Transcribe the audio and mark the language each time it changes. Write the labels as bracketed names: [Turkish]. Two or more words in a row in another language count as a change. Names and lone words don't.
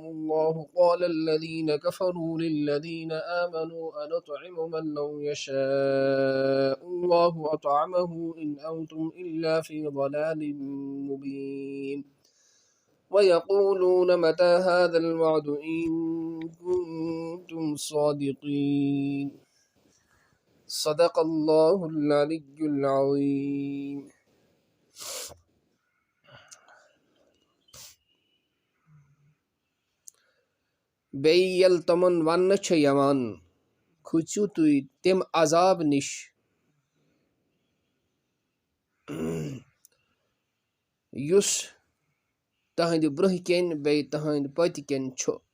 [Arabic] الله قال الذين كفروا للذين آمنوا أنطعم من لو يشاء الله أطعمه إن أنتم إلا في ضلال مبين ويقولون متى هذا الوعد إن كنتم صادقين صدق الله العلي العظيم. [Kashmiri] بیٚیہِ ییٚلہِ تِمن وننہٕ چھُ یِوان کھٔژِو تُہۍ تَمہِ عذاب نِش یُس تہنٛدِ برٛونٛہہ کِنۍ بیٚیہِ تہنٛدِ پٔتۍ کِنۍ چھُ